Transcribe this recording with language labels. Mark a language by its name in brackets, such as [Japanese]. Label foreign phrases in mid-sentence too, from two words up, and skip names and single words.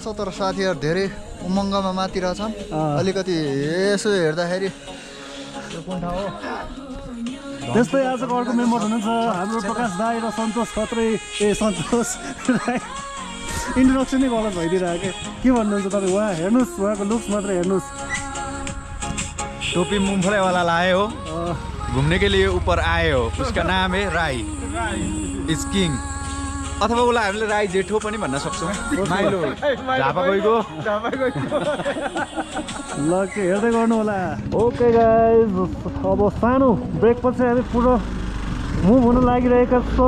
[Nepali] तर साथीहरू धेरै उमङ्गमा मातिरहेछन्। अलिकति यसो हेर्दाखेरि कुन ठाउँ हो त्यस्तै आजको अर्को मेम्बर हुनुहुन्छ हाम्रो प्रकाश दाई र सन्तोष खत्री। सन्तोष राई इन्ट्रोडक्सन नै गलत भइदिइरहेको। के भन्नुहुन्छ तपाईँ? उहाँ हेर्नुहोस्, उहाँको लुक्स मात्रै हेर्नुहोस्। [Hindi] टोपी मूंगफली वाला लाए हो, घूमने के लिए ऊपर आए हो। उसका नाम है राई इज किङ। [Nepali] अथवा उसलाई हामीले राई जेठो पनि भन्न सक्छौँ। माइलो झापा गएको ल के हेर्दै गर्नु होला। [English] okay guys, [Nepali] अब सानो ब्रेकपछि हामी पुरो मुभ हुन लागिरहेका छौँ।